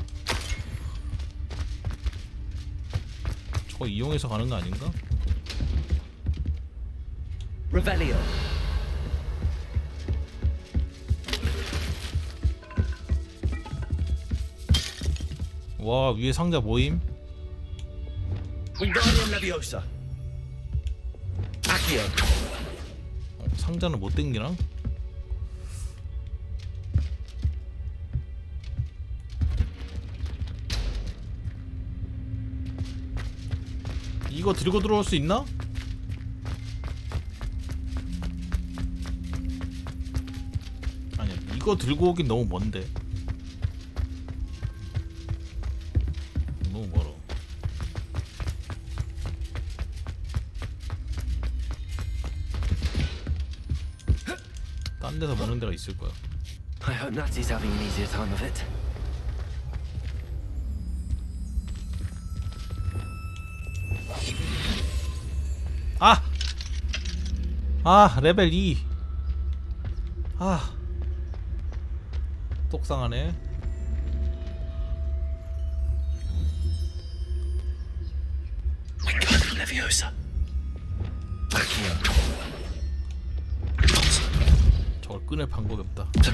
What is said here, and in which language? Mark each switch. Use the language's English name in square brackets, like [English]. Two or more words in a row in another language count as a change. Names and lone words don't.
[Korean] 저거 이용해서 가는 거 아닌가? Revelio. 와, 위에 상자 모임? [Latin] Wingardium Leviosa. Accio. [Korean] 상자는 못 땡기나? 이거 들고 들어올 수 있나? 아니야, 이거 들고 오긴 너무 먼데. 너무 멀어. 딴 데서 먹는 데가 있을 거야. [English] I hope Natty's having an easier time of it. [Korean] 아! 아, 레벨 2. 아. 똑상하네. [Latin] Wingardium Leviosa. [Korean] Accio. 저걸 꺼낼 방법이 없다.